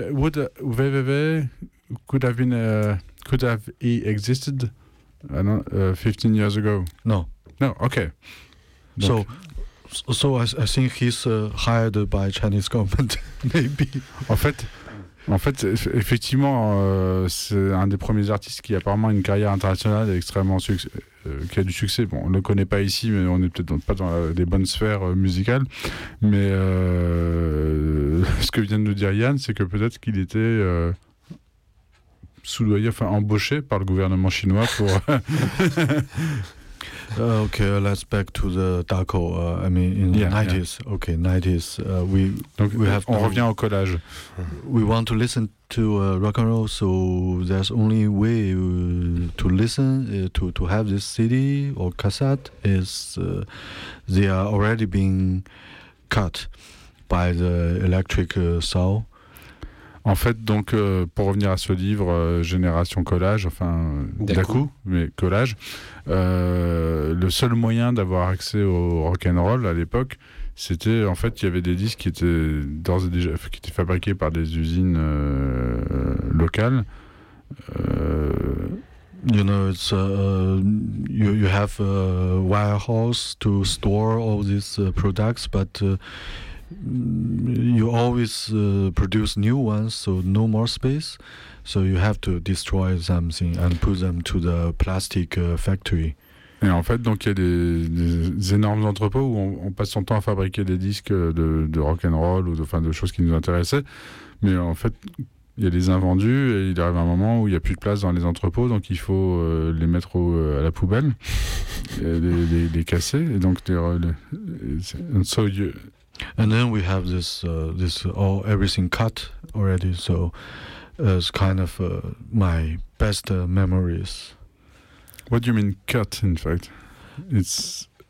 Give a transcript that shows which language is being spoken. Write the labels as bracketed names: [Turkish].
[English] Could have been could have he existed, I don't, 15 years ago? No. Okay. So I think he's hired by Chinese government, maybe. [French] En fait, effectivement, c'est un des premiers artistes qui a apparemment une carrière internationale extrêmement qui a du succès. Bon, on le connaît pas ici, mais on est peut-être pas dans les bonnes sphères musicales. Mais ce que vient de nous dire Yann, c'est que peut-être qu'il était soudoyé, enfin embauché par le gouvernement chinois pour... [English] okay, let's back to the Daco. I mean, in the 90s. Yeah. Okay, 90s. [French] Revient au collage. [English] We want to listen to rock and roll, so there's only way to listen, to have this CD or cassette is they are already being cut by the electric saw. [French] En fait, donc, pour revenir à ce livre, Génération Collage, enfin, D'un coup, mais Collage, le seul moyen d'avoir accès au rock'n'roll à l'époque, c'était, en fait, il y avait des disques qui étaient d'ores et déjà qui étaient fabriqués par des usines locales. [English] You know, it's you have a warehouse to store all these products, but you always produce new ones, so no more space. So you have to destroy something and put them to the plastic factory. [French] Et en fait, donc il y a des énormes entrepôts où on passe son temps à fabriquer des disques de rock and roll ou de choses qui nous intéressaient. Mais en fait, il y a des invendus et il arrive un moment où il n'y a plus de place dans les entrepôts, donc il faut les mettre à la poubelle, et les casser. Et donc [English] And then we have this everything cut already, so it's kind of my best memories. What do you mean cut, in fact? It's